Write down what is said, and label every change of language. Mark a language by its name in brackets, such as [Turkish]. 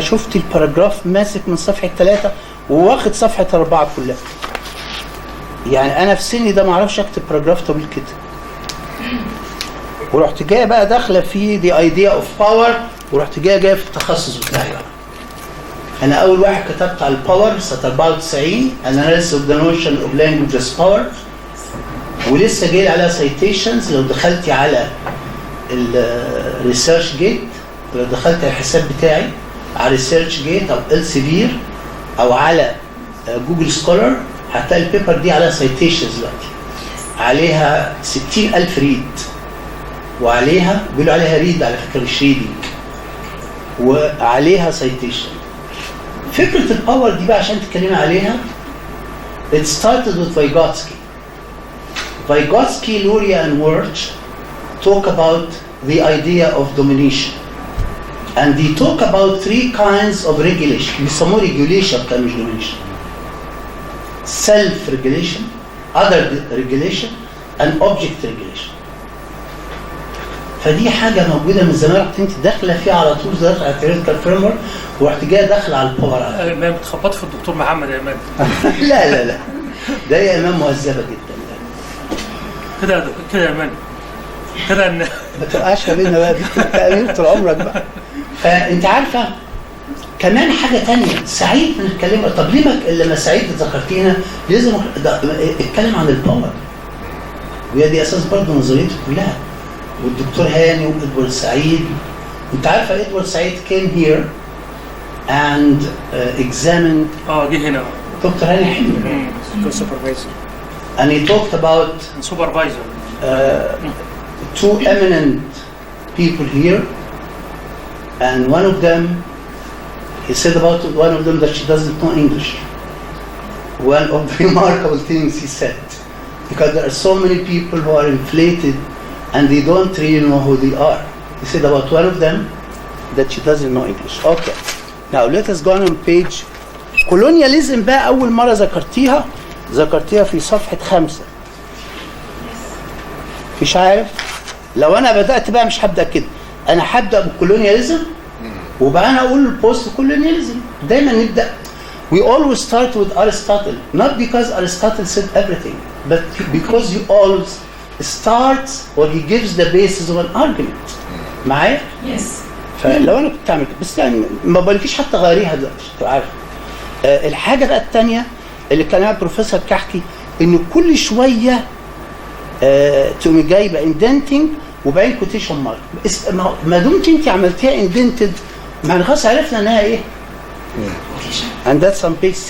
[Arabic] شفت الباراجراف ماسك من صفحة 3 وواخد صفحة 4 كلها. يعني أنا في سني ده ما أعرفش أكتب باراجراف طويل كده. ورحت جاي بقى داخلة في [English] the idea of power [Arabic] ورحت جاي في التخصص بتاعي بقى. أنا أول واحد كتبت على الباور سنة 94 [English] analysis of the notion of language as power. [Arabic] ولسه جاي عليها citations. لو دخلتي على الريسيرش جيت، لو دخلت على الحساب بتاعي على ريسيرش جيت أو إلسيفير أو على جوجل سكولر هتلاقي البيبر دي عليها citations دلوقتي. عليها 60,000 ريد. وعليها بيقولوا عليها ريد على فكرة مش ريدنج. وعليها citation. فكرة الباور دي بقى عشان تتكلمي عليها [English] it started with Vygotsky. Vygotsky, Luria and Wirch talk about the idea of domination. And they talk about 3 kinds of regulation. [Arabic] بيسموه regulation كان مش domination. [English] Self-regulation, other regulation and object regulation. [Arabic] فدي حاجة موجودة من زمان. رحت انت داخلة فيها على طول داخلة على theoretical framework ورحت جاية داخلة على الباور على طول. ما بتخبط في الدكتور محمد يا إيمان. لا لا لا ده يا إيمان مهذبة جدا. كده يا دكتور كده يا إيمان كده إن ما تبقاش ما بيننا بقى تأمين طول عمرك بقى. فأنت عارفة كمان حاجة تانية سعيد بنتكلم. طب ليه لما سعيد ذكرتينا لازم اتكلم عن الباور. وهي دي أساس برضه نظريته كلها. والدكتور هاني وإدوارد سعيد. أنت عارفة إدوارد سعيد [English] came here and examined [Arabic] جه هنا دكتور هاني حلمي. [English] supervisor. And he talked about Supervisor. two eminent people here, and one of them, he said about one of them that she doesn't know English. One of the remarkable things he said, because there are so many people who are inflated and they don't really know who they are. He said about one of them that she doesn't know English. Okay. Now let us go on page. [Arabic] colonialism بقى أول مرة ذكرتيها في صفحة 5. مش عارف لو أنا بدأت بقى مش هبدأ كده، أنا هبدأ بالكولونياليزم وبقى أنا أقول البوست كولونياليزم. دايما نبدأ. [English] We always start with Aristotle, not because Aristotle said everything, but because you always start or he gives the basis of an argument. [Arabic] معايا؟ [English] Yes. [Arabic] فلو أنا كنت أعمل كده، بس يعني ما بقولكيش حتى غيريها دلوقتي، تبقى عارف. الحاجة بقى الثانية اللي كان عليها بروفيسور كحكي، إنه كل شوية تقومي جايبة اندنتنج وبعدين كوتيشن مارك. ما دمت أنت عملتيها اندنتد، ما احنا خلاص عرفنا إنها إيه؟ [English] and that's on page 6.